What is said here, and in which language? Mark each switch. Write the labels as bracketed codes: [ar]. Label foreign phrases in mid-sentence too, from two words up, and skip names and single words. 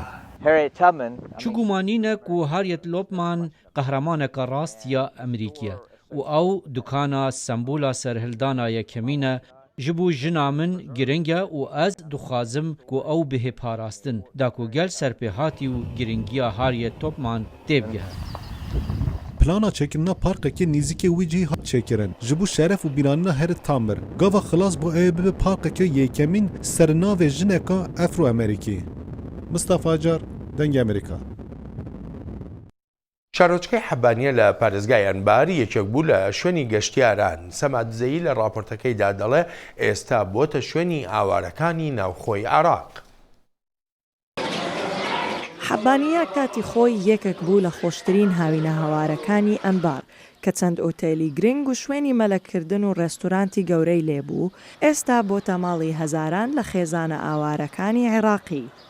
[ku] Çi gumanî ne ku Harriet Tubman qehremaneka rast ya Emerîkiye û ew dukana sembola serhildana yekemîn e ji bo jina min giring e û ez dixwazim ku ew bihê parastin da ku gel serpêhatî û giringiya Harriet Tubman tê bigihe. Plana çekirina parkekê nîzîkê wî cihê hat çêkirin ji bo şeref û bîranîna Harriet Tubman. Gava xilas bû ew bibe parkeke yêkemîn sernavê jineka Efro-Amerîkî. Mustafa Acar, Dengê Amerîka. [ckb] شارۆچکەی حەبانیە لە پارێزگای ئەنبار یەکێک بوو لە شوێنی گەشتیاران. سەمادزەیی لە راپۆرتەکەیدا دەڵێ ئێستا بۆتە شوێنی ئاوارەکانی ناوخۆی عێراق. حەبانیە کاتی خۆی یەکێک بوو لە خۆشترین هاوینە هەوارەکانی ئەنبار کە چەند ئۆتێلی گرنگ و شوێنی مەلەکردن و ڕێستورانتی گەورەی لێبوو، ئێستا بۆتە ماڵی هەزاران لە خێزانە ئاوارەکانی عێراقی.